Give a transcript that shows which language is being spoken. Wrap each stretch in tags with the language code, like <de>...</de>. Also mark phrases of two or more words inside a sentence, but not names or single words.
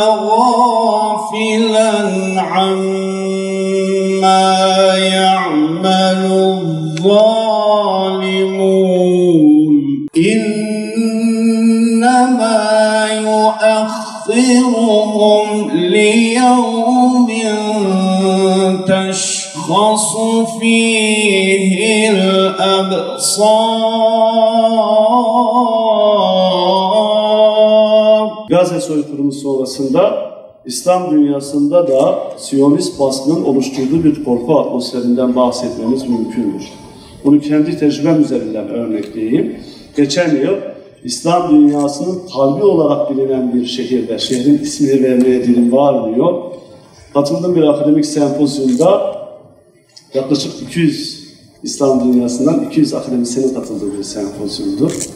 <ar>غافلا عما يعمل الظالمون إنما يؤخرهم ليوم تشخص فيه الأبصار.</ar> <tr>Gazze soykırımı sonrasında İslam dünyasında da Siyonist baskının oluşturduğu bir korku atmosferinden bahsetmemiz mümkündür. Bunu kendi tecrübem üzerinden örnekleyeyim. Geçen yıl İslam dünyasının kalbi olarak bilinen bir şehirde, şehrin ismini vermeye dilim varmıyor, katıldığım bir akademik sempozyumda yaklaşık 200 İslam dünyasından 200 akademisyenin katıldığı bir sempozyumdur.</tr>